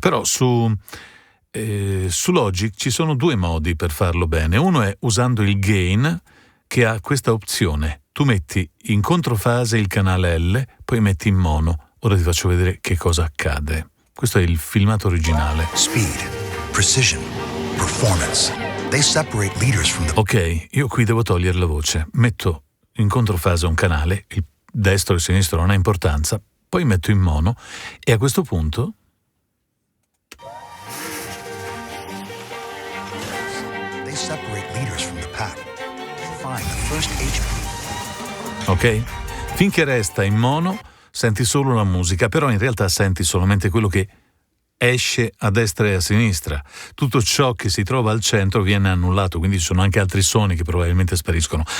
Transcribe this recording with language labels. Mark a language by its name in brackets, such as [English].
[Italian] Però su Logic ci sono due modi per farlo bene. Uno è usando il gain, che ha questa opzione: tu metti in controfase il canale L, poi metti in mono. Ora ti faccio vedere che cosa accade. Questo è il filmato originale. [English] Speed, precision, performance. They separate leaders from the... [Italian] Ok, io qui devo togliere la voce. Metto in controfase un canale, il destro e il sinistro non ha importanza, poi metto in mono, e a questo punto [English] They separate leaders from the pack. Find the first HP. ok? [Italian] Finché resta in mono senti solo la musica, però in realtà senti solamente quello che esce a destra e a sinistra. Tutto ciò che si trova al centro viene annullato, quindi ci sono anche altri suoni che probabilmente spariscono.